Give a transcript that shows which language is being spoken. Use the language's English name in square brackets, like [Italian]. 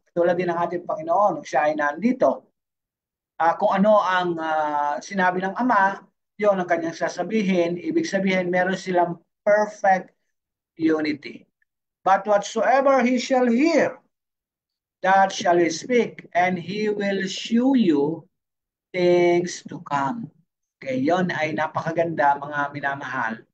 [Filipino] Tulad din ng ating Panginoon, siya ay nandito. Kung ano ang sinabi ng Ama, yun ang kanyang sasabihin. Ibig sabihin, meron silang perfect unity. [English] But whatsoever he shall hear, that shall he speak, and he will show you things to come. [Filipino] Okay, yon ay napakaganda mga minamahal.